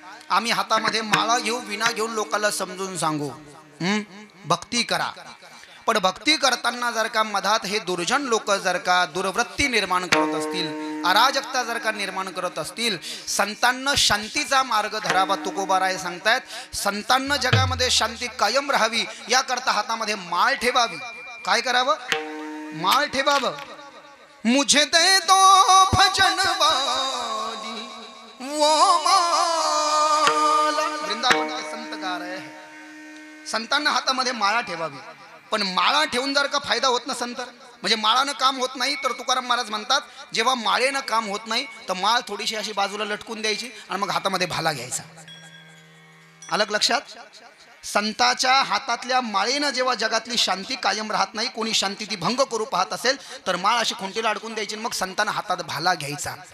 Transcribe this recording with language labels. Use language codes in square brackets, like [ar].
[mr] आम्ही हातामध्ये माळा घेऊ, विना घेऊन लोकांना समजून सांगू भक्ती करा, पण भक्ती करताना जर का मधात हे दुर्जन लोक जर का दुर्वृत्ती निर्माण करत असतील, अराजकता जर का निर्माण करत असतील, संतांना शांतीचा मार्ग धरावा तुकोबाराय सांगतायत। संतांना जगामध्ये शांती कायम राहावी याकरता हातामध्ये माळ ठेवावी। काय करावं? माळ ठेवावं। [hi] मुझे दे दो भजन वाली वो माला। वृंदावन के संत गा रहे हैं। [mr] संतांना हातामध्ये माळा ठेवावी, पण माळा ठेवून जर का फायदा होत नसेल तर, म्हणजे माळानं काम होत नाही, तर तुकाराम महाराज म्हणतात जेव्हा माळेनं काम होत नाही तर माळ थोडीशी अशी बाजूला लटकून द्यायची आणि मग हातामध्ये भाला घ्यायचा। अलग लक्षात? संताच्या हातातल्या माळेनं जेव्हा जगातली शांती कायम राहत नाही, कोणी शांती ती भंग करू पाहत असेल, तर माळ अशी खुंटीला अडकून द्यायची, मग संतांना हातात भाला घ्यायचा।